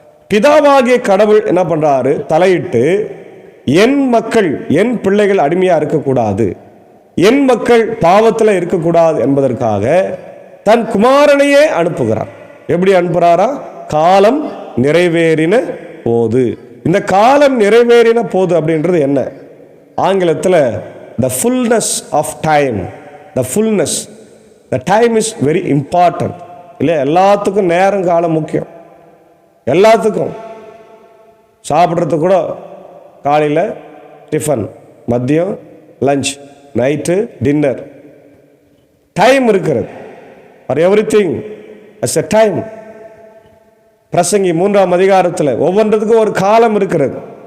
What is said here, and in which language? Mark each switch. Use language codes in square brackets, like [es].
[ta] பிதாவாகிய கடவுள் என்ன பண்றாரு? தலையிட்டு என் மக்கள், என் பிள்ளைகள் அடிமையா இருக்கக்கூடாது, என் மக்கள் பாவத்தில் இருக்கக்கூடாது என்பதற்காக தன் குமாரனையே அனுப்புகிறார். எப்படி அனுப்புகிறாரா? காலம் நிறைவேறின போது. இந்த காலம் நிறைவேறின போது அப்படின்றது என்ன? [en] ஆங்கிலத்தில் the fullness of time, the fullness, the time is very important இல்லையா? [ta] எல்லாத்துக்கும் நேரம் காலம் முக்கியம். எல்லாத்துக்கும் சாப்பிட்றதுக்கு கூட காலையில் டிஃபன், மதியம் லஞ்ச், நைட்டு டின்னர், டைம் இருக்கிறது. [en] For everything as a time. [ta] பிரசங்கி 3ஆம் அதிகாரத்தில் ஒவ்வொன்றதுக்கும் ஒரு காலம் இருக்கிறது.